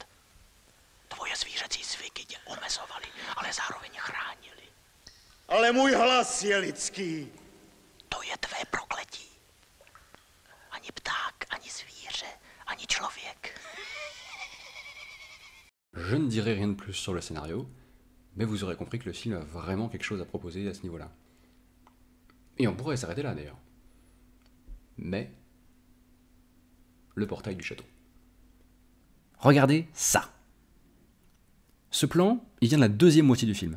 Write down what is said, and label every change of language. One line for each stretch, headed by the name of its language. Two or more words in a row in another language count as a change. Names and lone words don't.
Czech: Tvoje zvířecí zvyky tě omezovaly, ale zároveň chránili. Ale můj hlas je lidský. To je tvé prokletí. Ani pták, ani zvíře, ani člověk.
French: Je ne dirai rien de plus sur le scénario, mais vous aurez compris que le film a vraiment quelque chose à proposer à ce niveau-là. Et on pourrait s'arrêter là d'ailleurs. Mais le portail du château. Regardez ça. Ce plan, il vient de la deuxième moitié du film.